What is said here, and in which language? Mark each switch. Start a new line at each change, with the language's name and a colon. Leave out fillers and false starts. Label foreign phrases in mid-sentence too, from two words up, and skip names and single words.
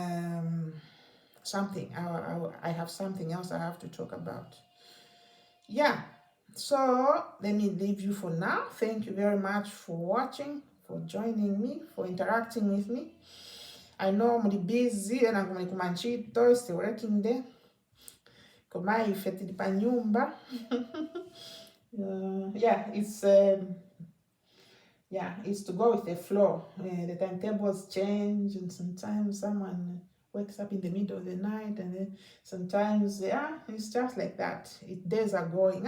English: I have something else I have to talk about. Yeah, so let me leave you for now. Thank you very much for watching, for joining me, for interacting with me. I know I'm busy and I'm kumanchito, it's the working day.
Nyanja: Koma ifeti pa nyumba.
English: It's to go with the flow. The timetables change, and sometimes someone wakes up in the middle of the night, and then sometimes it's just like that. Days are going.